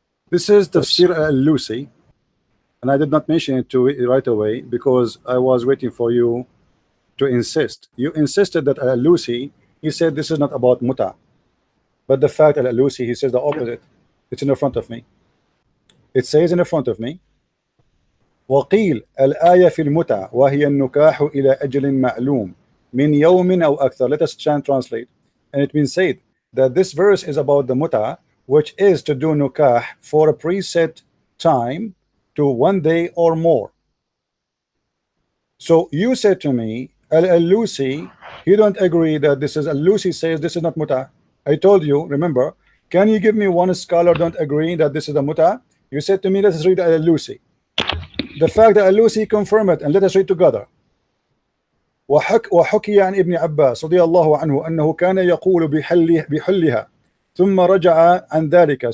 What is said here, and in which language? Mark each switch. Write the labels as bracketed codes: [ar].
[en] This is Tafsir al-Lusi, and I did not mention it to right away because I was waiting for you to insist. You insisted that al-Lusi, he said this is not about muta, but the fact al-Lusi, he says the opposite. It's in the front of me. It says in the front of me, [ar] وقيل الآية في المتع وهي النكاح إلى أجل معلوم من يوم أو أكثر. [en] Let us translate. And it means said that this verse is about the muta, which is to do nukah for a preset time to 1 day or more. So you said to me, Al-Lusi, you don't agree that this is Al-Lusi says this is not muta. I told you, remember, can you give me one scholar don't agree that this is a muta? You said to me, let us read Al-Lusi. The fact that Al-Lusi confirmed it, and let us read together. [ar] وحكي عن ابن عباس رضي الله عنه أنه كان يقول بحلها ثم رجع عن ذلك.